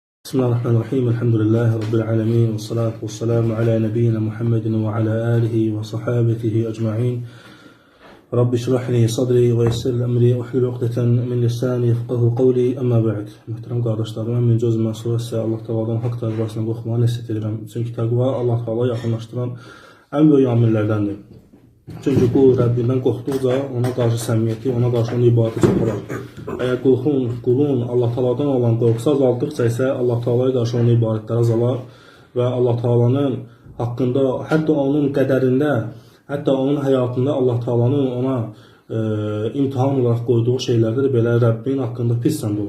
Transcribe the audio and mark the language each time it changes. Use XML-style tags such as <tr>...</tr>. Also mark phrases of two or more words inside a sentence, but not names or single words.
<ar>بسم الله الرحمن الرحيم. الحمد لله رب العالمين. والصلاة والسلام على نبينا محمد وعلى آله وصحابته أجمعين. رب اشرح لي صدري ويسر أمري واحلل عقدة من لساني يفقهوا قولي. أما بعد.</ar> <az>Muhterem qardaşlarım, mən öz məsul sizə Allah Taala'dan haqq təqvasına qorxmağı nəsihət edirəm. Çünki təqva Allah Taala yaxınlaşdıran ən böyük amillərdəndir. Çünki qul Rəbbindən qorxduqca ona qarşı səmimiyyəti, ona qarşı onun ibadəti çoxalar. Əgər qulun Allah Taala'dan olan qorxusu azaldıqca isə Allah Taala'ya qarşı onun ibadətləri azalar və Allah Taala'nın haqqında, hətta onun qədərində, hətta onun həyatında Allah Taala'nın ona imtihan olaraq qoyduğu şeylərdə də belə Rəbbin haqqında pis zənn olar.</az>